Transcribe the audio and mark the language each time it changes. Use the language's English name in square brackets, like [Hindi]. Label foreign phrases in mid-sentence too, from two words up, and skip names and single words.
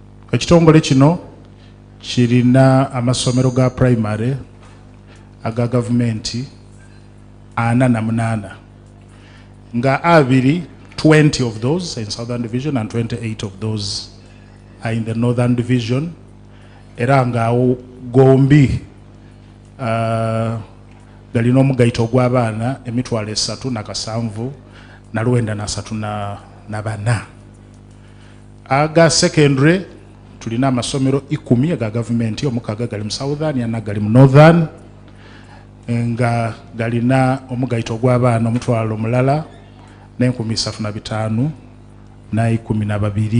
[Ganda] Ekitongole kino kirina amasomero ga primary aga gavumenti 48 nga [English] 20 of those in Southern Division and 28 of those are in the Northern Division. [Ganda] Era nga gombi galina omugaito gw'abaana emitwalo 3 na 934. Aga secondary tulina amasomero 10 aga gavumenti, omukaga gali mu Southern yana gali mu Northern, nga galina omugaito gw'abaana omutwalo mulala n'35 na 12.